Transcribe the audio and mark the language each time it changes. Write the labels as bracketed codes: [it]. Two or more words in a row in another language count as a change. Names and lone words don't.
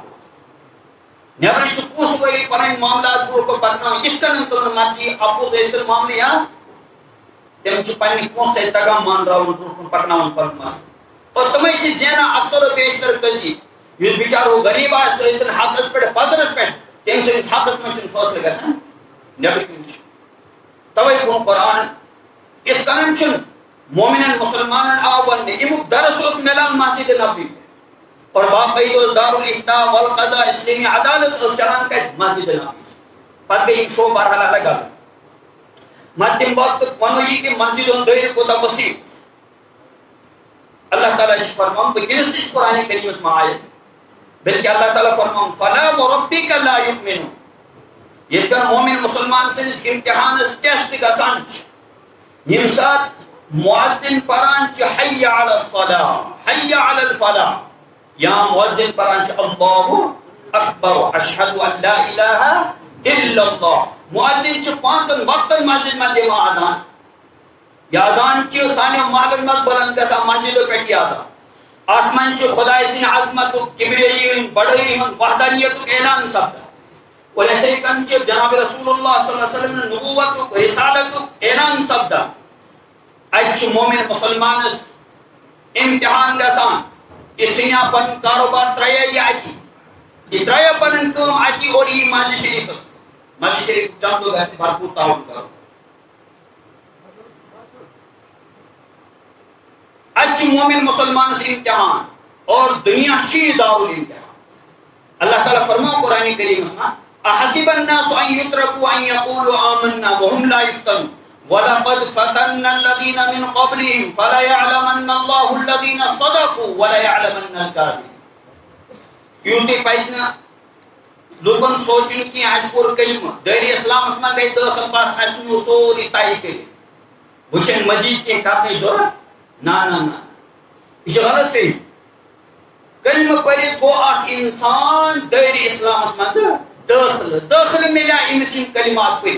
[ks] نٮ۪برٕ چھِ پونٛسہٕ وٲلی پنٕنۍ معاملات برونٛہہ کُن پکناوان یِتھ کٔنۍ تِمن مرضی اپوز ٲسِن معاملہٕ یا تِم چھِ پننہِ پونٛسہٕ سۭتۍ تگان مانراوُن برونٛہہ کُن پکناوُن پنُن مسلہٕ اور تِمے چھِ زینان اکثر و بیشتر کٔژی. یُس بِچارٕ غریٖب آسہِ سُہ ٲسِن حقس پٮ۪ٹھ پدرس پٮ۪ٹھ تٔمۍ سٕنٛدِس حقس منٛز چھُنہٕ فٲصلہٕ گژھان نٮ۪برٕ کِنۍ چھُ. توے ووٚن قرآن یِتھ کٔنۍ چھُنہٕ مومنن مسلمانن آو وننہٕ امیُک درس اوس مِلان مسجد نبوی اور باقاعدہ [ar] دارالافتاء والقضاء [ks] اسلامی عدالت ٲس چلان کتہِ مسجد نبوی. پتہٕ گٔے یِم شو بہرحال الگ الگ. مگر تمہِ وقتُک ونو یہِ کہِ مسجد ہُنٛد دٲیرٕ کوٗتاہ وسیع. اللہ تعالیٰ چھُ فرماوان وٕنکیٚنس تہِ چھُ قرآنِ کریٖمس منٛز آیت بلکہ اللہ تعالیٰ فرماوان [ar] فلا وربک لا یؤمنون. [ks] ییٚتہِ کٔنۍ مومن مسلمان سٕنٛدِس امتحانس ٹیسٹ گژھان چھِ ییٚمہِ ساتہٕ مؤذن پران چھُ [ar] حی علی الصلاۃ حی علی الفلاح [ks] یا مؤذن پران چھُ [ar] اللہ اکبر اشہد ان لا الہ الا اللہ. [ks] مؤذن چھُ 5 وقتن مسجد منٛز دِوان اذان. یہ اذان چھُ سانیو محلن منٛز بلند گژھان مسجدو پٮ۪ٹھ یہ اذان. اتھ منٛز چھُ خۄداے سٕنٛدِ عظمتُک کبریٲیی ہُنٛد بڑٲیی ہُنٛد وحدانیتُک اعلان سپدان اور یِتھے کٔنۍ چھُ جناب رسول اللہ [ar] صلی اللہ علیہ وسلم [ks] نبوتُک رسالتُک اعلان سپدان. اتہِ چھُ مومن مسلمانس امتحان گژھان یہِ ژھٕنیا پنُن کاروبار ترٛایا یہِ اتی یہ ترٛایا پنٕنۍ کٲم اتی اور یی مسجد شریفس. مسجد شریف چندو گژھِ بھرپوٗر تعاوُن کرُن. اتہِ چھُ مومن مسلمانس امتحان اور دنیا چھِ دارالامتحان. اللہ تعالیٰ فرماو قرآن کریٖمس منٛز [ar] احسب الناس ان يتركوا ان يقولوا آمنا وهم لا يفتنون وَلَقَدْ فَتَنَّا الَّذِينَ مِنْ قَبْلِهِمْ فَلَيَعْلَمَنَّ اللَّهُ الَّذِينَ صَدَقُوا وَلَيَعْلَمَنَّ الْكَاذِبِينَ. [ks] یوٗتُے پَزِ نہٕ لُکن سونٛچُن کینٛہہ اَسہِ کوٚر کلمہٕ دٲیرِ اسلامس منٛز گٔے دٲخل بس اَسہِ نیوٗ سورُے طے کٔرِتھ وۄنۍ چھنہٕ مزیٖد کینٛہہ کرنٕچ ضروٗرت. نہ نہ نہ یہِ چھِ غلط فہمی. کلمہٕ پٔرِتھ گوٚو اکھ انسان دٲیرِ اسلامس منٛز دٲخلہٕ مِلیو أمِس یِم کلمات پٔرِتھ.